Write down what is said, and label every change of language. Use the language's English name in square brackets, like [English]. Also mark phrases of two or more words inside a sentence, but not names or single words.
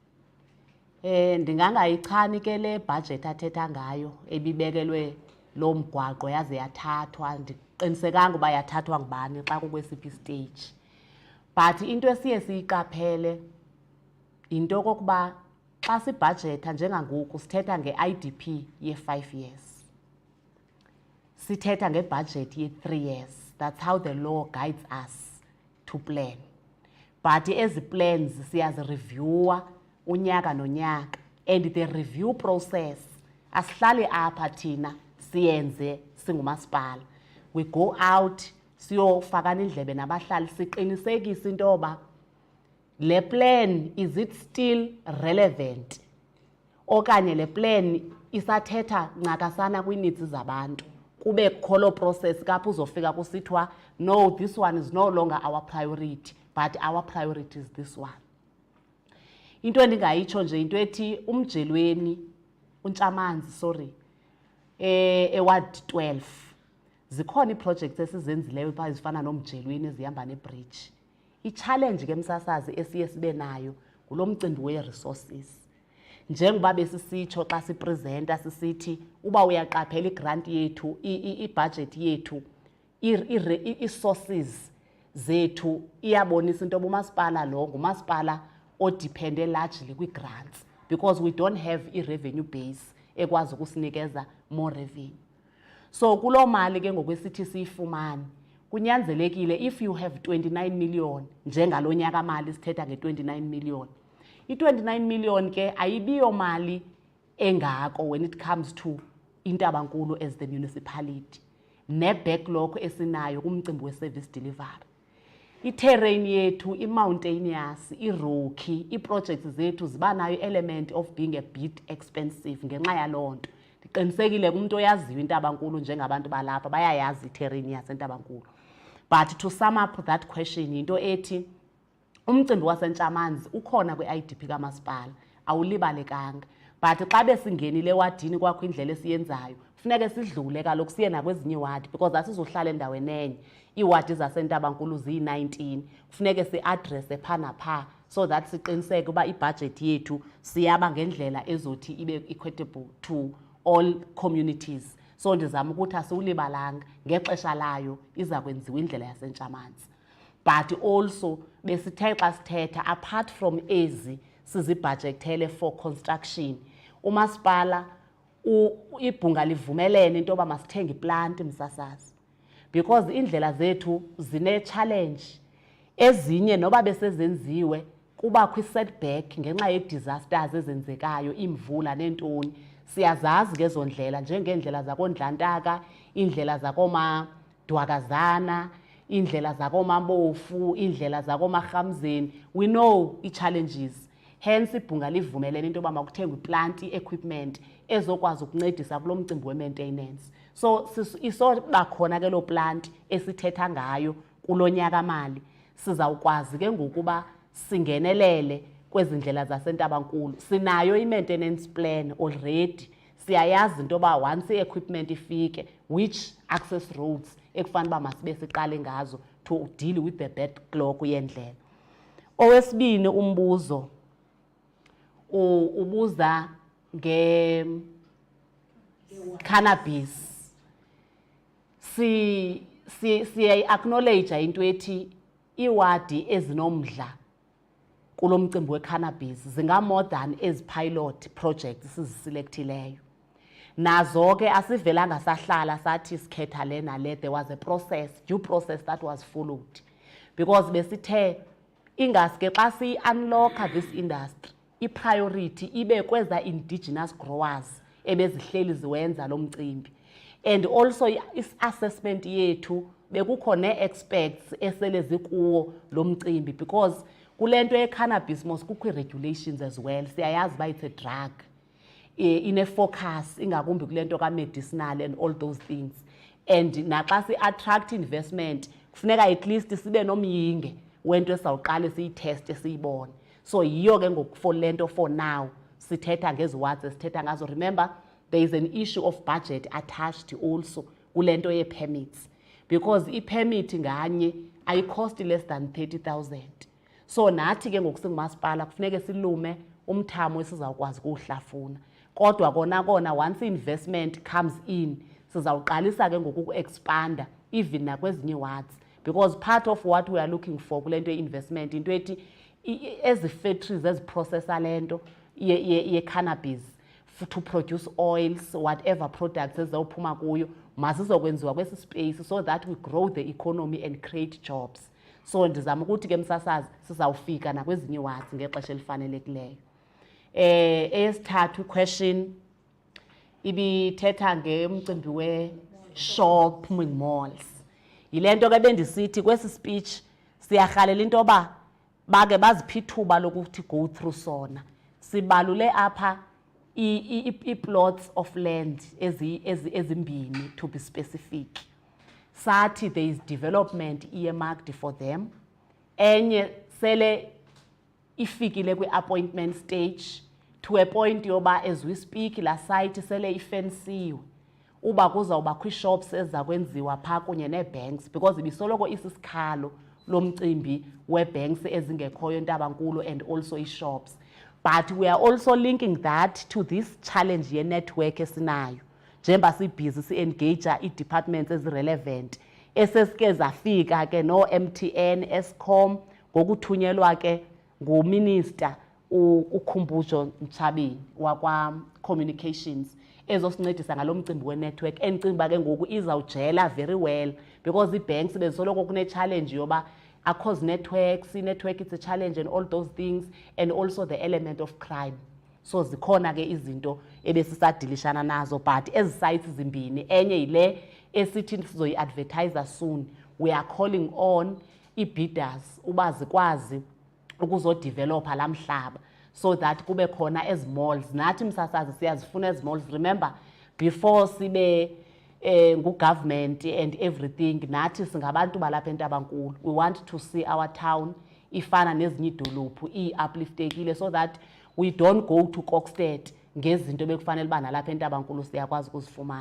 [Xhosa] Ndingangayichani ke le budget athetha ngayo ebibekelwe lo mgwaqo yaze yathathwa, ndiqinisekanga uba yathathwa ngubani xa kukwesiphi stage. But into esiye siyiqaphele into okokuba xa sibhajetha njengangoku sithetha nge-IDP ye-5 years. Sithetha ngebudget ye-3 years. [English] That's how the law guides us to plan. [Xhosa] But ezi plans siyazireviewa unyaka nonyaka, [English] and the review process [Xhosa] asihlali apha thina siyenze singumasipala. [English] We go out [Xhosa] siyofakana indlebe nabahlali siqinisekise into yoba le plan [English] is it still relevant [Xhosa] okanye le plan isathetha ncakasana kwiinitsi zabantu. Kube kholo process kapho uzofika kusithiwa [English] no, this one is no longer our priority, but our priority is this one. [Xhosa] Into endingayitsho nje into ethi umjelweni uNtshamazi sorry eward 12 zikhona iiprojects esizenzileyo pha ezifana nomjelweni ezihamba nebridge. I-challenge ke msasazi esiye sibe nayo ngulo mcimbi we-resources. Njengoba besisitsho xa sipresenta sisithi uba uyaqaphela igrant yethu i-budget yethu i-sources zethu iyabonisa into yoba umasipala lo ngumasipala odepende largely kwi-grants [English] because we don't have [Xhosa] i-revenue base ekwazi ukusinikeza [English] more revenue. [Xhosa] So kuloo mali ke ngokwesithi siyifumane kunyanzelekile [English] if you have 29 million [Xhosa] njengalo nyaka mali sithetha nge-29 million. I-29 million ke ayibiyo mali engako [English] when it comes to intabankulu as the municipality [Xhosa] ne-backlog esinayo kumcimbi we-service delivery. I-terrain yethu, i-mountainous, i-rocky, i-projects zethu ziba nayo [English] element of being a bit expensive [Xhosa] ngenxa yaloo nto. Ndiqinisekile kumntu oyaziyo intabankulu njengabantu balapha bayayazi i-terrain yasentabankulu. [English] But to sum up that question [Xhosa] yinto ethi umcimbi waseNtshamazi ukhona kwi-IDP kamasipala awulibalekanga. But xa besingenile ewadini kwakho indlela esiyenzayo funeke sidlule kaloku siye nakwezinye iwadi because asizohlala endaweni enye. Iiwadi zasentabankulu ziyi-19 funeke si-adresse phaa naphaa [English] so that [Xhosa] siqiniseke uba ibudget yethu siyaba ngendlela ezothi ibe [English] equitable to all communities. [Xhosa] So ndizama ukuthi asiwulibalanga ngexesha layo iza kwenziwa indlela yaseNtshamazi. But also besithe xa sithetha [English] apart from [Xhosa] ezi sizibhajekthele [English] for construction, [Xhosa] umasipala ibhunga livumelene into yoba masithenge iplanti msasazi because indlela zethu zine-challenge. Ezinye noba besezenziwe kubakho i-setback ngenxa yee-disasters ezenzekayo, imvula neentoni. Siyazazi ngezo ndlela njengeendlela zakoNdlantaka, iindlela zakoMadwakazana, iindlela zakoMabofu, iindlela zakoMarhamzeni. [English] We know [Xhosa] i-challenges. Hence ibhunga livumelene into yoba makuthengwe iplanti equipment ezokwazi ukuncedisa kulo mcimbi we-maintenance. So isoba khona ke loo plant esithetha ngayo kulo nyaka mali sizawukwazi ke ngokuba singenelele kwezi ndlela zasentabankulu. Sinayo i-maintenance plan already siyayazi into yoba once i-equipment ifike which access roads ekufanele uba masibe siqale ngazo [English] to deal with the backlog [Xhosa] yendlela. Owesibini umbuzo ubuza cannabis. Acknowledge into ethi iwadi ezinomdla kulo mcimbi we-cannabis zinga [English] more than as pilot projects [Xhosa] siziselectileyo. Nazo ke asivelanga sahlala sathi sikhetha le nale. [English] There was a process, due process that was followed, because [Xhosa] besithe ingaske xa si-unlocka [English] this industry [Xhosa] i-priority ibe kweza [English] indigenous growers [Xhosa] ebezihleli ziwenza lo mcimbi. [English] And also [Xhosa] is-assessment yethu bekukho ne-experts esele zikuwo lo mcimbi, because kule nto ye-cannabis mos kukho i-regulations [English] as well. [Xhosa] Siyayazi uba [English] it's a drug, [Xhosa] ine-focus ingakumbi kule nto ka-medicinal [English] and all those things. [Xhosa] And naxa si-attract investment kufuneka [English] at least [Xhosa] sibe nomyinge wento esawuqale siyitheste siyibone. So yiyo ke ngoku for le nto for now sithetha ngeziwatsi sithetha ngazo. [English] Remember, there is an issue of budget attached also [Xhosa] kule nto ye-permits, [English] because [Xhosa] i-permit nganye ayi-cost [English] less than 30,000. [Xhosa] So nathi ke ngoku singumasipala kufuneke silume umthamo esizawukwazi kuwuhlafuna. Kodwa kona [English] once investment comes in [Xhosa] sizawuqalisa ke ngoku ku-expanda even nakwezinye [English] wards, because part of what we are looking for [Xhosa] kule nto ye-investment into ethi ezi factories eziprocessa le nto ye-cannabis [English] to produce oils, whatever products [Xhosa] ezizawuphuma kuyo mazizokwenziwa kwesi [English] space so that we grow the economy and create jobs. [Xhosa] So ndizama ukuthi ke msasazi sizawufika nakwezinye wards ngexesha elifanelekileyo. Eyesithathu question ibithetha ngemcimbi we-shopping malls. Yile nto ke bendisithi kwesi speech siyarhalela into yoba bake baziphi ithuba lokuthi [English] go through [Xhosa] sona. Sibalule apha [English] i-plots of land ezimbini to be specific. Sathi there is development earmarked for them. [Xhosa] Enye sele ifikile kwi-appointment stage [English] to a point [Xhosa] yoba [English] as we speak [Xhosa] la site sele ifensiwe uba kuzawuba kwi-shops ezakwenziwa phaa kunye nee-banks, because ibisoloko isisikhalo lo mcimbi wee-banks ezingekhoyo Ntabankulu [English] and also [Xhosa] i-shops. [English] But we are also linking that to this challenge [Xhosa] ye-network esinayo njengoba sibhizi si-engage ii-departments ezirelevant esesike zafika ke no-MTN, Eskom, ngokuthunyelwa ke nguminister uKhumbudzo Ntshabeni wakwa-communications ezosincedisa ngalo mcimbi we-network. Endicinga uba ke ngoku izawujela [English] very well, [Xhosa] because ii-banks bezisoloko kune-challenge yoba [English] across networks, network it's a challenge and all those things, and also the element of crime. [Xhosa] So zikhona ke izinto ebesisadilishana nazo, but ezi sites zimbini enye yile esithi sizoyi-advertiser soon. [English] We are calling on [Xhosa] i-bidders uba zikwazi ukuzodevelopa la mhlaba [English] so that [Xhosa] kube khona ezi malls. Nathi msasazi siyazifuna ezi malls. [English] Remember, before [Xhosa] sibe ngu-government [English] and everything, [Xhosa] nathi singabantu balapha eNtabankulu. [English] We want to see our town [Xhosa] ifana nezinye idolophu i-upliftekile [English] so that we don't go to Kokstad [Xhosa] ngezinto bekufanele uba nalapha eNtabankulu siyakwazi ukuzifumana.